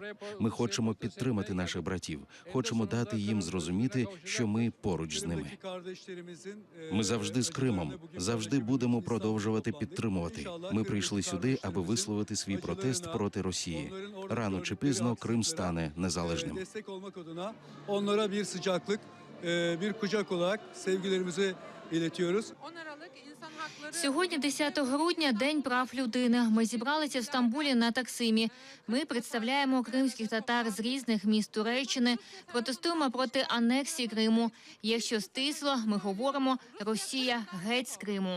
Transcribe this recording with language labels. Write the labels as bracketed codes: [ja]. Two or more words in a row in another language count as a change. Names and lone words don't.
[uk] Ми хочемо підтримати наших братів, хочемо дати їм зрозуміти, що ми поруч з ними. Ми завжди з Кримом, завжди будемо продовжувати підтримувати. Ми прийшли сюди, аби висловити свій протест проти Росії. Рано чи пізно Крим стане незалежним. [tr] Onlara bir sıcaklık, bir kucak olarak sevgilerimizi iletiyoruz. [uk] Сьогодні, 10 грудня, День прав людини. Ми зібралися в Стамбулі на Таксимі. Ми представляємо кримських татар з різних міст Туреччини, протестуємо проти анексії Криму. Якщо стисло, ми говоримо «Росія геть з Криму».